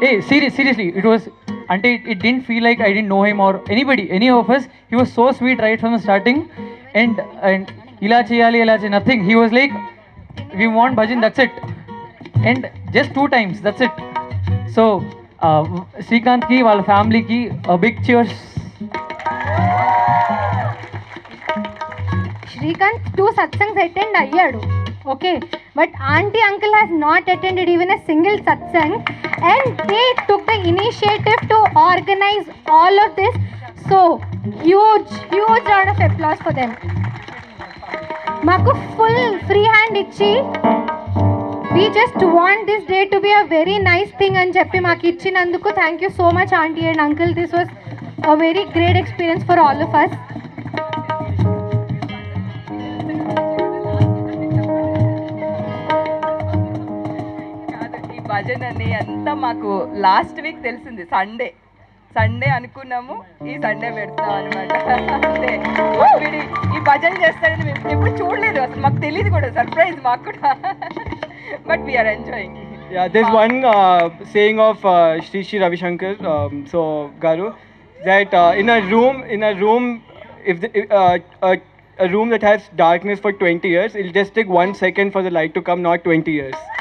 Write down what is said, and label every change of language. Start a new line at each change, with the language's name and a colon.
English: Seriously, it was అంటే it didn't feel like I didn't know him or any of us. He was so sweet right from the starting, and
Telugu: ఇలా చేయాలి
English: nothing. He was like, we want bhajan, that's it, and just 2 times, that's it.
Telugu: So Srikanth కి వాళ్ళ ఫ్యామిలీకి
English: big cheers. Shrikant 2 satsangs attend అయ్యాడు, okay, but auntie uncle has not attended even a single satsang, and they took the initiative to organize all of this. So huge round of applause for them. మాకు full free hand ఇచ్చి we just want this day to be a very nice thing
Telugu: అని చెప్పి మాకు ఇచ్చినందుకు
English: thank you so much auntie and uncle. This was a very great experience for all of us.
Telugu: Bhajan అని అంతా మాకు last week తెలిసింది. Sunday అనుకున్నాము, ఈ సండే పెడతాం అనమాట. అంటే వీడి ఈ భజన్ చేస్తాడని మేము ఎప్పుడు చూడలేదు, అసలు మాకు తెలియదు కూడా, సర్ప్రైజ్ మాకు కూడా.
English: But we are enjoying. Yeah, there's one saying of Shri Ravi Shankar Garu. that in a room, if a room that has darkness for 20 years, it'll just take 1 second for the light to come, not 20 years.